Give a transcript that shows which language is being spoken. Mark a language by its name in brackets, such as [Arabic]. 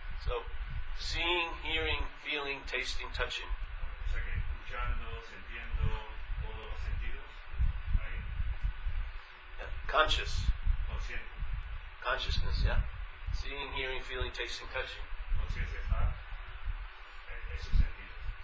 [English] So, seeing, hearing, feeling, tasting, touching. [Spanish] O sea que escuchando, sintiendo, todos los sentidos, ahí. [English] Yeah. Conscious. [Spanish] Consciente. [English] Consciousness, yeah? Seeing, hearing, feeling, tasting, touching. [Spanish] Conciencia está en esos sentidos.